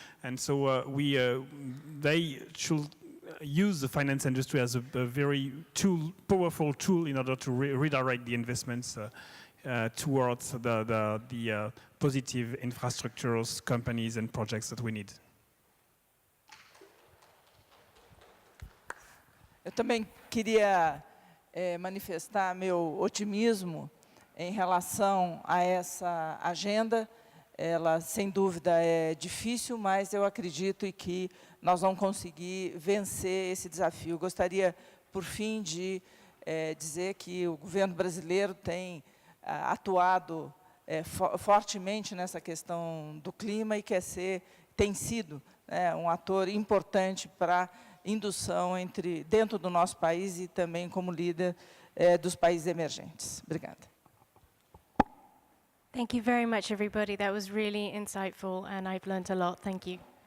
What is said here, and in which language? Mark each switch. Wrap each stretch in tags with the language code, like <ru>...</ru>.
<en>And so they should use the finance industry as a very powerful tool in order to redirect the investments towards the positive infrastructures, companies and projects that we need.</en> <pt>Eu também queria manifestar meu otimismo em relação a essa agenda. Ela, sem dúvida, é difícil, mas eu acredito que nós vamos conseguir vencer esse desafio. Gostaria, por fim, de dizer que o governo brasileiro tem atuado fortemente nessa questão do clima e tem sido um ator importante para indução dentro do nosso país e também como líder dos países emergentes. Obrigada.</pt> <en>Thank you very much, everybody. That was really insightful, and I've learned a lot. Thank you.</en>